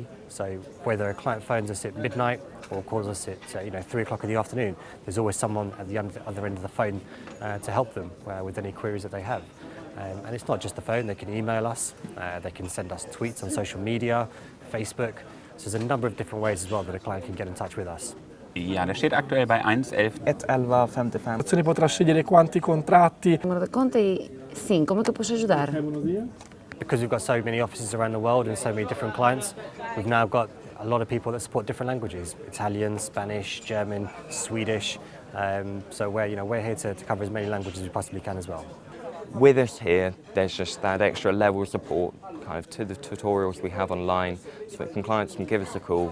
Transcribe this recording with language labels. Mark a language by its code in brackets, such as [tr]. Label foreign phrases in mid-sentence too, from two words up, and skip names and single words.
[en] So whether a client phones us at midnight or calls us at 3 o'clock in the afternoon, there's always someone at the other end of the phone to help them with any queries that they have. And it's not just the phone, they can email us, they can send us tweets on social media, Facebook. So there's a number of different ways as well that a client can get in touch with us. [de] Ja, der steht aktuell bei 1,11. 1,11,55. [it] Se ne potrà scegliere quanti contratti. Conti, [pt] sim, como é que eu posso ajudar? [en] Because we've got so many offices around the world and so many different clients, we've now got a lot of people that support different languages: Italian, Spanish, German, Swedish. So we're here to cover as many languages as we possibly can as well. With us here, there's just that extra level of support kind of to the tutorials we have online, so that clients can give us a call.